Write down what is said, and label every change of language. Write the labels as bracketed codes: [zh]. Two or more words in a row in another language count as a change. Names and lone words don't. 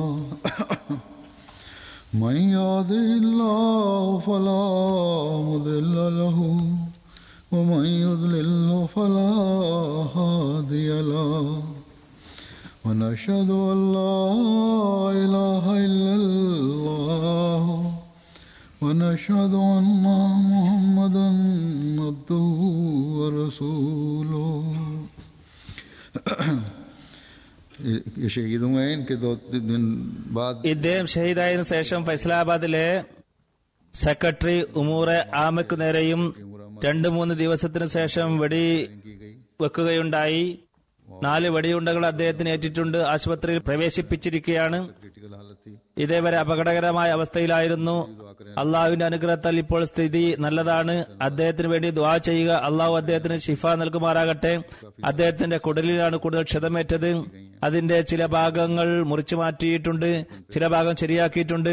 [ar] من يهده الله فلا مضل له ومن يضلل فلا هادي له ونشهد أن لا إله إلا الله ونشهد أن محمدا عبده ورسوله [hi] ये शहीद हुए हैं। इनके 2 दिन बाद [ml] ഇദ്ദേഹം ഷഹീദായതിനു ശേഷം ഫൈസലാബാദിലെ സെക്രട്ടറി ഉമൂറെ ആമയ്ക്കു നേരെയും 2-3 ദിവസത്തിനു ശേഷം വെടി [hi] की गई। [ml] വെക്കുകയുണ്ടായി. 4 വെടിയുണ്ടകൾ അദ്ദേഹത്തിന് ഏറ്റിട്ടുണ്ട്. ആശുപത്രിയിൽ പ്രവേശിപ്പിച്ചിരിക്കുകയാണ്. [hi] क्रिटिकल हालत थी। [ml] ഇതേവരെ അപകടകരമായ അവസ്ഥയിലായിരുന്നു. അള്ളാഹുവിന്റെ അനുഗ്രഹത്താൽ ഇപ്പോൾ സ്ഥിതി നല്ലതാണ്. അദ്ദേഹത്തിന് വേണ്ടി ദുആ ചെയ്യുക. അള്ളാഹു അദ്ദേഹത്തിന് ഷിഫ നൽകുമാറാകട്ടെ. അദ്ദേഹത്തിന്റെ കുടലിലാണ് കൂടുതൽ ക്ഷതമേറ്റത്. അതിന്റെ ചില ഭാഗങ്ങൾ മുറിച്ചു മാറ്റിയിട്ടുണ്ട്, ചില ഭാഗം ശരിയാക്കിയിട്ടുണ്ട്.